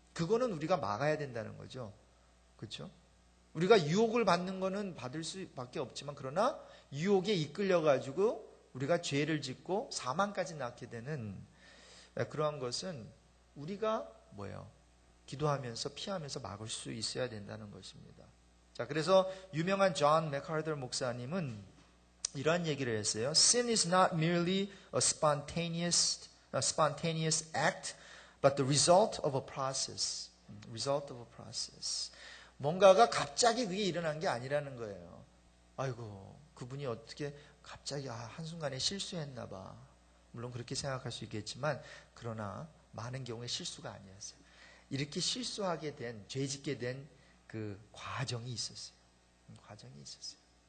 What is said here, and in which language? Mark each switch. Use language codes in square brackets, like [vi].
[ko] 그거는 우리가 막아야 된다는 거죠. 그렇죠? 우리가 유혹을 받는 거는 받을 수밖에 없지만, 그러나 유혹에 이끌려가지고 우리가 죄를 짓고 사망까지 낳게 되는 그러한 것은 우리가 기도하면서 피하면서 막을 수 있어야 된다는 것입니다. 자, 그래서 유명한 존 맥카더 목사님은 이러한 얘기를 했어요. [en] Sin is not merely a spontaneous act, but the result of a process. Result of a process. [ko] 뭔가가 갑자기 그게 일어난 게 아니라는 거예요. 아이고, 그분이 어떻게 갑자기 한순간에 실수했나 봐. 물론 그렇게 생각할 수 있겠지만, 그러나 많은 경우에 실수가 아니었어요. 이렇게 실수하게 된, 죄짓게 된 그 과정이 있었어요. 과정이 있었어요.